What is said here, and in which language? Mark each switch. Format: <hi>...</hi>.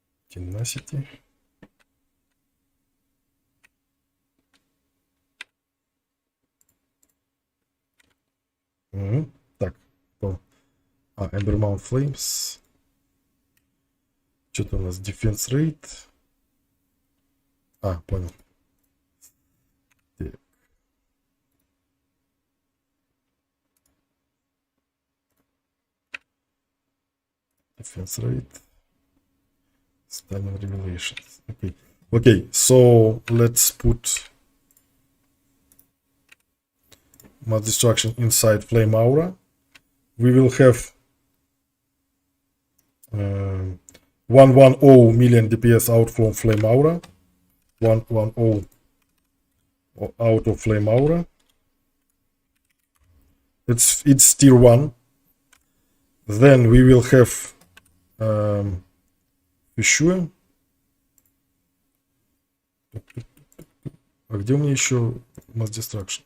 <en>Tenacity.</en> <ru>Так, Embermount Flames. Что-то у нас Defense Rate. Понял. Так.</ru> <en>Defense Rate. Stunning Revelations. Okay. Okay, so let's put Mass Destruction inside Flame Aura. We will have 110 million DPS out from Flame Aura. 110 out of Flame Aura. It's tier 1. Then we will have</en> <ru>еще. А где у меня еще Mass Destruction?</ru>